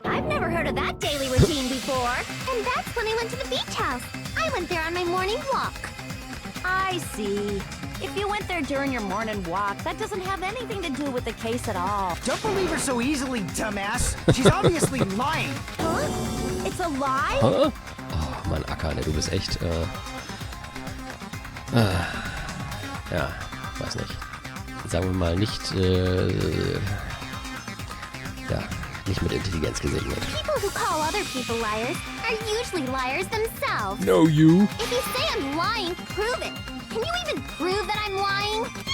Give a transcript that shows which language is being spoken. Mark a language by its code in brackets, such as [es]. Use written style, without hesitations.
[en] I've never heard of that daily routine before. And that's when I went to the beach house. I went there on my morning walk. I see. If you went there during your morning walk, that doesn't have anything to do with the case at all. Don't believe her so easily, dumbass. She's obviously lying. Huh? It's a lie? Huh? [de] Oh, Mann, Akane, du bist echt, ja, weiß nicht. Sagen wir mal nicht, ja, nicht mit Intelligenz gesegnet. [en] People who call other people liars are usually liars themselves. No, you. If you say I'm lying, prove it. Can you even prove that I'm lying?